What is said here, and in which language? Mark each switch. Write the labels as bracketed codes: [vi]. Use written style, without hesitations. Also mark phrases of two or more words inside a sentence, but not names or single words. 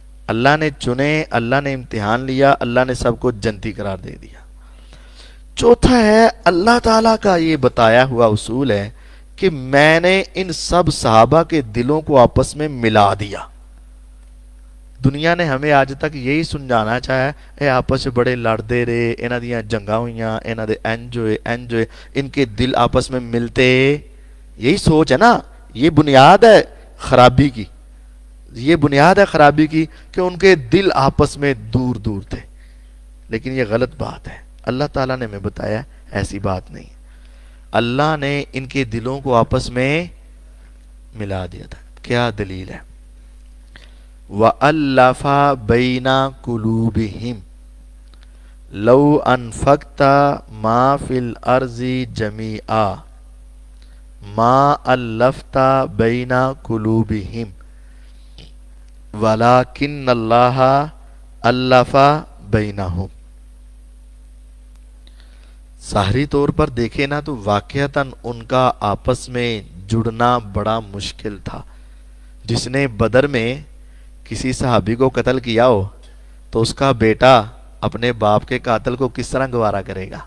[ur] اللہ نے چنے، اللہ نے امتحان لیا، اللہ نے سب کو جنتی قرار دے دیا۔ چوتھا ہے اللہ تعالیٰ کا یہ بتایا ہوا اصول ہے کہ میں نے ان سب صحابہ کے دلوں کو آپس میں ملا دیا۔ دنیا نے ہمیں آج تک یہی سمجھانا چاہا اے آپس سے بڑے لڑتے رہے، [pa] انہاں دیاں جنگاں ہوئیاں، انہاں دے انج ہوئے، [ur] ان کے دل آپس میں ملتے، یہی سوچ ہے نا۔ یہ بنیاد ہے خرابی کی، یہ بنیاد ہے خرابی کی کہ ان کے دل آپس میں دور دور تھے، لیکن یہ غلط بات ہے۔ اللہ تعالیٰ نے ہمیں بتایا ایسی بات نہیں، اللہ نے ان کے دلوں کو آپس میں ملا دیا تھا۔ کیا دلیل ہے؟ [ar] وَأَلَّفَ بَيْنَ قُلُوبِهِمْ لَوْ أَنفَقْتَ مَا فِي الْأَرْضِ جَمِيعًا مَا أَلَّفْتَ بَيْنَ قُلُوبِهِمْ وَلَكِنَّ اللَّهَ أَلَّفَ بَيْنَهُمْ۔ [ur] ظاہری طور پر دیکھیں نا تو واقعتاً ان کا آپس میں جڑنا بڑا مشکل تھا۔ جس نے بدر میں کسی صحابی کو قتل کیا ہو تو اس کا بیٹا اپنے باپ کے قاتل کو کس طرح گوارا کرے گا؟